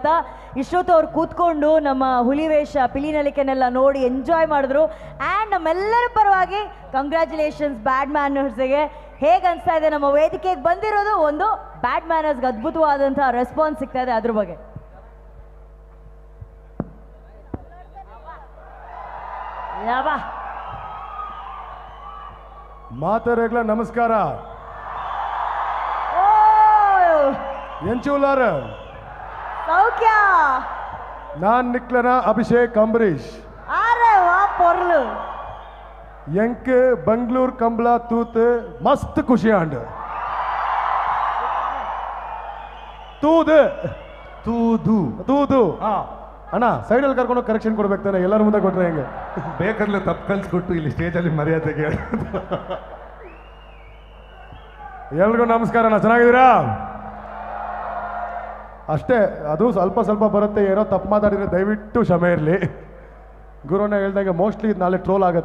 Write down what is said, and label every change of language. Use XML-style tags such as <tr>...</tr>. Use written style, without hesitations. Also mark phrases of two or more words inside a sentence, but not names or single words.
<kn>ಇಷ್ಟೊತ್ತು ಅವ್ರು ಕೂತ್ಕೊಂಡು ನಮ್ಮ ಹುಲಿವೇಷ ಪಿಲಿನಲಿಕೆನೆಲ್ಲ ನೋಡಿ ಎಂಜಾಯ್ ಮಾಡಿದ್ರು. ಆ್ಯಂಡ್ ನಮ್ಮೆಲ್ಲರ ಪರವಾಗಿ ಕಂಗ್ರ್ಯಾಚುಲೇಷನ್ಸ್ ಬ್ಯಾಡ್ ಮ್ಯಾನರ್ಸ್ಗೆ. ಹೇಗೆ ಅನಿಸ್ತಾ ಇದೆ ನಮ್ಮ ವೇದಿಕೆಗೆ ಬಂದಿರೋದು? ಒಂದು ಬ್ಯಾಡ್ ಮ್ಯಾನರ್ಸ್ಗೆ ಅದ್ಭುತವಾದಂಥ ರೆಸ್ಪಾನ್ಸ್ ಸಿಗ್ತಾ ಇದೆ, ಅದ್ರ ಬಗ್ಗೆ</kn> <tcy>ಮಾತರೆಗ್ಲ ನಮಸ್ಕಾರ. ಎಂಚೂಲಾರ ಸೌಖ್ಯ. ನಾನ್ ನಿಕ್ಲನ ಅಭಿಷೇಕ್ ಅಂಬರೀಷ್. ಅರೆ ವಾ ಪೊರ್ಲು ಎಂಕ್ ಬೆಂಗಳೂರು ಕಂಬಳ ತೂತ್ ಮಸ್ತ್ ಖುಷಿ ಆಂಡ್ ತೂದು ತೂದು ತೂದು</tcy> <kn>ಅಣ್ಣ ಸೈಡಲ್ಲಿ ಕರ್ಕೊಂಡು ಕರೆಕ್ಷನ್ ಕೊಡ್ಬೇಕು ತಾನೆ, ಎಲ್ಲರ ಮುಂದೆ ಕೊಟ್ರೆ ಹೆಂಗೆ? ಬೇಕಾದ್ರೆ ತಪ್ಪು ಕಲ್ಸ್ಕೊಟ್ಟು ಇಲ್ಲಿ ಸ್ಟೇಜಲ್ಲಿ ಮರ್ಯಾದೆಗೆ ಎಲ್ರಿಗೂ ನಮಸ್ಕಾರ ಅಣ್ಣ, ಚೆನ್ನಾಗಿದ್ದೀರಾ? ಅಷ್ಟೇ, ಅದು ಸ್ವಲ್ಪ ಸ್ವಲ್ಪ ಬರುತ್ತೆ. ಏನೋ ತಪ್ಪು ಮಾತಾಡಿದ್ರೆ ದಯವಿಟ್ಟು ಕ್ಷಮೆ ಇರಲಿ. ಗುರುನ ಹೇಳ್ದಂಗೆ ಮೋಸ್ಟ್ಲಿ ಇದು ನಾಳೆ ಟ್ರೋಲ್ ಆಗುತ್ತೆ.</kn>